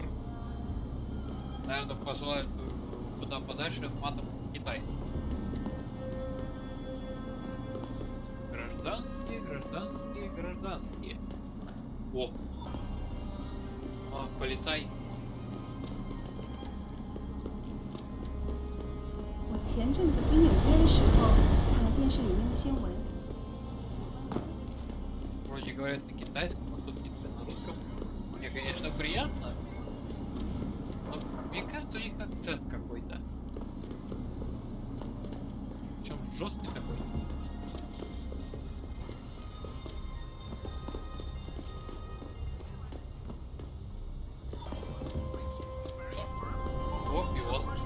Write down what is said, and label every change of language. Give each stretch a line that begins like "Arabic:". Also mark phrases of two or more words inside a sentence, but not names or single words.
Russian: Наверное, посылают куда подальше матом китайских. Гражданские. О! А, полицай.
Chinese: 我前阵子回纽约的时候，看了电视里面的新闻。
Russian: Вроде говорят на китайском, а тут где-то на русском. Мне, конечно, приятно, но мне кажется, у них акцент какой-то. Причем жесткий такой. О, пивос.